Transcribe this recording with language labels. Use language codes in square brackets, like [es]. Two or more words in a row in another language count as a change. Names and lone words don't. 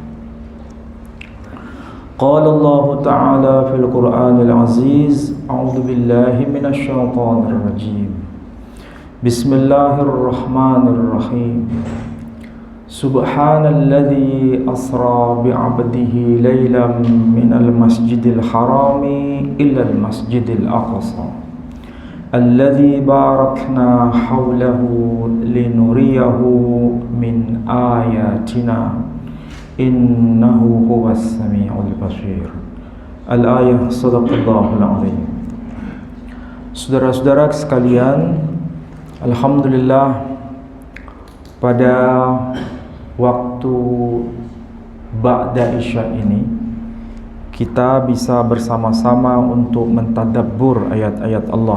[ar] قال الله تعالى في القرآن العزيز، أعوذ بالله من الشيطان الرجيم. بسم الله الرحمن الرحيم. سبحان الذي أسرى بعبده ليلا من المسجد الحرام إلى المسجد الأقصى الذي باركنا حوله لنريه من آياتنا إنه هو السميع البصير. الآية. صدق الله العظيم. [id] Saudara-saudara sekalian, alhamdulillah pada waktu ba'da isya ini kita bisa bersama-sama untuk mentadabbur ayat-ayat Allah.